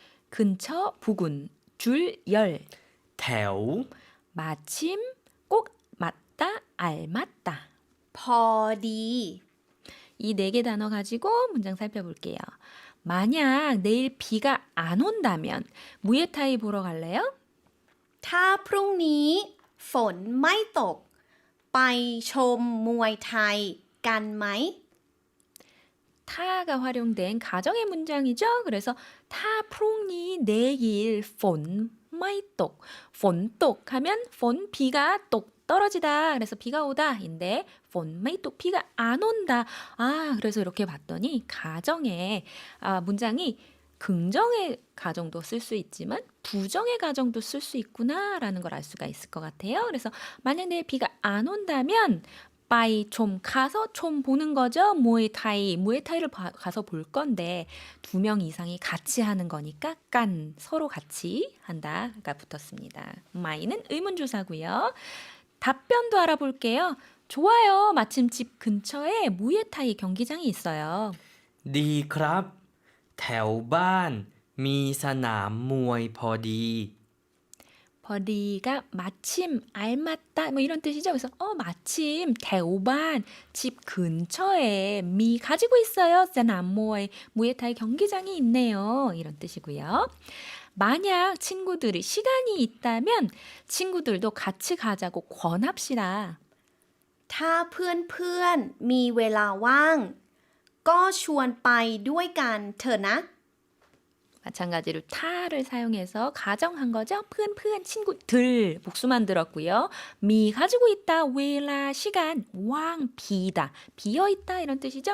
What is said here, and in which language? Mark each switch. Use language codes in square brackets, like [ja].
[ko] 근처, 부근, 줄, 열. [th] แถว [ko] 마침, 꼭 맞다, 알맞다. [th] พอดี [ko] 이 네 개 단어 가지고 문장 살펴볼게요. 만약 내일 비가 안 온다면 무에타이 보러 갈래요? [th] ถ้าพรุ่งนี้ฝนไม่ตก ไปชมมวยไทยกันไหม [ko] 타가 활용된 가정의 문장이죠. 그래서 타 프롱니 내일 폰 마이똑 폰똑 하면 폰 비가 똑 떨어지다. 그래서 비가 오다인데 폰 마이똑 비가 안 온다. 아, 그래서 이렇게 봤더니 가정의 문장이 긍정의 가정도 쓸 수 있지만 부정의 가정도 쓸 수 있구나라는 걸 알 수가 있을 것 같아요. 그래서 만약 내일 비가 안 온다면 빠이 좀 가서 좀 보는 거죠. 무에타이를 가서 볼 건데 2명 이상이 같이 하는 거니까 깐 서로 같이 한다가 붙었습니다. 마이는 의문조사고요. 답변도 알아볼게요. 좋아요. 마침 집 근처에 무에타이 경기장이 있어요. [th] ดีครับ แถวบ้านมีสนามมวยพอดี [ko] 버디가 마침 알맞다 뭐 이런 뜻이죠. 그래서 마침 대우반 집 근처에 미 가지고 있어요. 짠암모에 무에타이 경기장이 있네요. 이런 뜻이고요. 만약 친구들이 시간이 있다면 친구들도 같이 가자고 권합시다. [th] ถ้าเพื่อนๆมีเวลาว่าง ก็ชวนไปด้วยกันเถอะนะ [ko] 마찬가지로 타를 사용해서 가정한 거죠. พื่อน 친구들 복수만 들었고요. 미 가지고 있다, 웨라 시간, 왕 비다, 비어 있다 이런 뜻이죠.